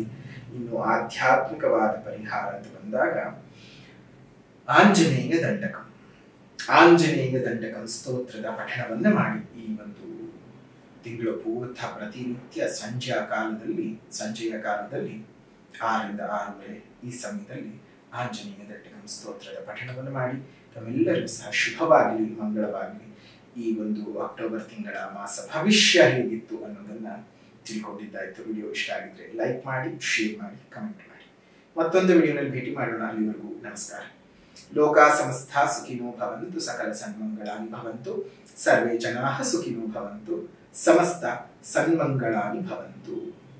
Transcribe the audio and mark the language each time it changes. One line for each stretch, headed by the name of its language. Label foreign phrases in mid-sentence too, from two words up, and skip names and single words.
Kannada: ಇನ್ನು ಆಧ್ಯಾತ್ಮಿಕವಾದ ಪರಿಹಾರ ಅಂತ ಬಂದಾಗ ಆಂಜನೇಯ ದಂಡಕಂ ಸ್ತೋತ್ರದ ಪಠಣವನ್ನ ಮಾಡಿ ಈ ಒಂದು ತಿಂಗಳು ಪೂರ್ತಿ ಪ್ರತಿನಿತ್ಯ ಸಂಜೆಯ ಕಾಲದಲ್ಲಿ 6ರಿಂದ 6:30 ಈ ಸಮಯದಲ್ಲಿ ಆಂಜನೇಯ ದಂಡಕಂ ಸ್ತೋತ್ರದ ಪಠಣವನ್ನು ಮಾಡಿ. ತಮ್ಮೆಲ್ಲರಿಗೂ ಸಹ ಶುಭವಾಗಲಿ, ಮಂಗಳವಾಗಲಿ. ಈ ಒಂದು ಅಕ್ಟೋಬರ್ ತಿಂಗಳ ಮಾಸ ಭವಿಷ್ಯ ಹೇಗಿತ್ತು ಅನ್ನೋದನ್ನ ತಿಳ್ಕೊಂಡಿದ್ದಾಯ್ತು. ವಿಡಿಯೋ ಇಷ್ಟ ಆಗಿದ್ರೆ ಲೈಕ್ ಮಾಡಿ, ಶೇರ್ ಮಾಡಿ, ಕಮೆಂಟ್ ಮಾಡಿ. ಮತ್ತೊಂದು ವಿಡಿಯೋನಲ್ಲಿ ಭೇಟಿ ಮಾಡೋಣ. ಅಲ್ಲಿವರೆಗೂ ನಮಸ್ಕಾರ.
Sanskrit: ಲೋಕ ಸಮಸ್ತ ಸುಖಿನೋ ಭವಂತು, ಸಕಲ ಸನ್ಮಂಗಳಾನಿ ಭವಂತು, ಸರ್ವೇ ಜನಾಃ ಸುಖಿನೋ ಭವಂತು, ಸಮಸ್ತ ಸನ್ಮಂಗಳಾನಿ ಭವಂತು.